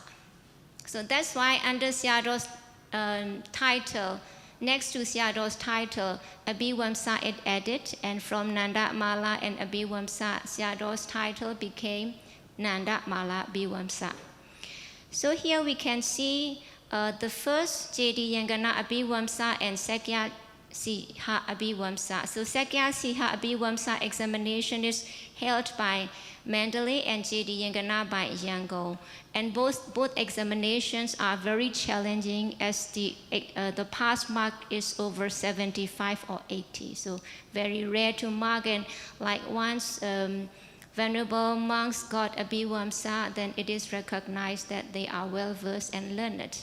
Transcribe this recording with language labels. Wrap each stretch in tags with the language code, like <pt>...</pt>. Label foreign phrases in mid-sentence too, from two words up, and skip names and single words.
<en>So that's why under Sayadaw's title, next to Sayadaw's title, Abhivamsa is added, and from Nanda Mala and Abhivamsa, Sayadaw's title became Nanda Mala Abhivamsa. So here we can see the first J.D. Yangana Abhivamsa and Sakya Siha Abhivamsa. So Sakya Siha Abhivamsa examination is held by Mandalay and J.D. Yangana by Yangon. And both examinations are very challenging, as the pass mark is over 75 or 80. So very rare to mark, and like once Venerable monks got Abhivamsa, then it is recognized that they are well versed and learned.</en>